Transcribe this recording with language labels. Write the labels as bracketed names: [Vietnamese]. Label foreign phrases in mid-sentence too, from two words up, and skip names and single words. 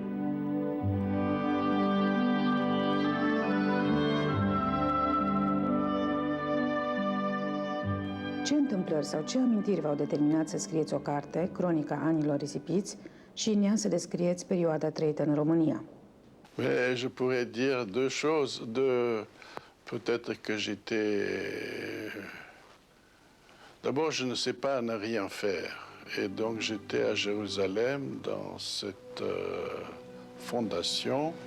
[Romanian] Ce întâmplări sau ce amintiri v-au determinat să scrieți o carte, Cronica anilor risipiți, și în ea să descrieți perioada trăită în România? [French] Mais je pourrais dire deux choses. Peut-être que j'étais... D'abord, je ne sais pas ne rien faire. Et donc, j'étais à Jérusalem dans cette fondation.